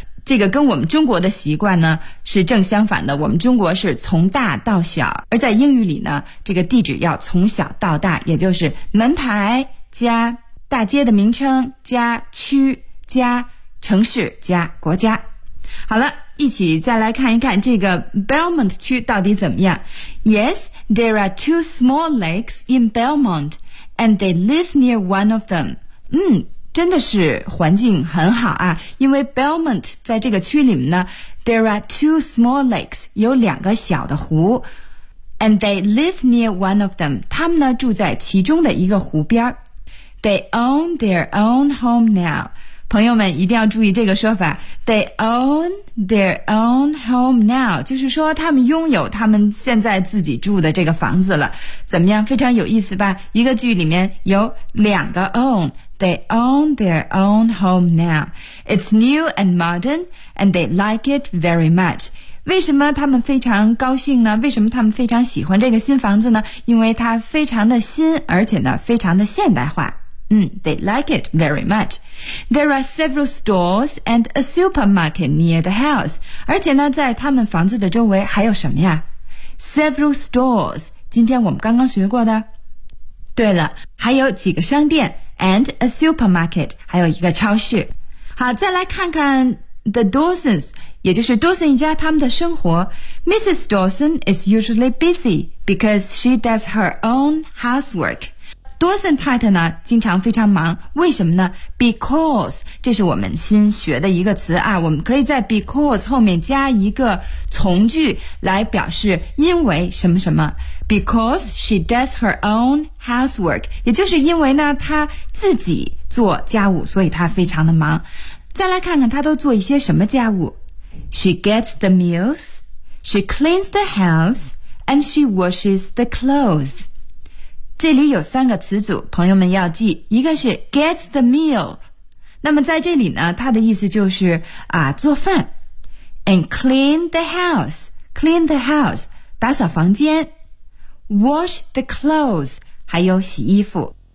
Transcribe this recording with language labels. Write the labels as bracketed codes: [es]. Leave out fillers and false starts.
[zh] 这个跟我们中国的习惯呢是正相反的，我们中国是从大到小，而在英语里呢，这个地址要从小到大，也就是门牌加大街的名称加区加城市加国家。好了，一起再来看一看这个 Belmont 区到底怎么样。 [en] Yes, there are two small lakes in Belmont, and they live near one of them. [zh] 嗯，真的是环境很好啊，因为 Belmont 在这个区里面呢， [en] there are two small lakes, [zh] 有两个小的湖。 [en] And they live near one of them, [zh] 他们呢住在其中的一个湖边。 [en] They own their own home now. [zh] 朋友们一定要注意这个说法， They own their own home now， 就是说他们拥有他们现在自己住的这个房子了。怎么样，非常有意思吧？一个句里面有两个 [en] own， They own their own home now， It's new and modern and they like it very much。 [zh] 为什么他们非常高兴呢？为什么他们非常喜欢这个新房子呢？因为它非常的新，而且呢非常的现代化。 [en] They like it very much. There are several stores and a supermarket near the house. [zh] 而且呢，在他们房子的周围还有什么呀？ [en] Several stores. [zh] 今天我们刚刚学过的。对了，还有几个商店 [en] and a supermarket， [zh] 还有一个超市。好，再来看看 [en] the Dawsons， [zh] 也就是 Dawson 一家他们的生活。Mrs. [en] Dawson is usually busy because she does her own housework. [zh] Dawson 太太呢经常非常忙，为什么呢？Because， 这是我们新学的一个词啊，我们可以在 because 后面加一个从句来表示因为什么什么。 [en] Because she does her own housework， [zh] 也就是因为呢她自己做家务，所以她非常的忙。再来看看她都做一些什么家务。 [en] She gets the meals， She cleans the house， And she washes the clothes。 [zh] 这里有三个词组，朋友们要记，一个是 [en] gets the meal， [zh] 那么在这里呢它的意思就是啊做饭， [en] and clean the house [zh] 打扫房间， [en] wash the clothes [zh] 还有洗衣服。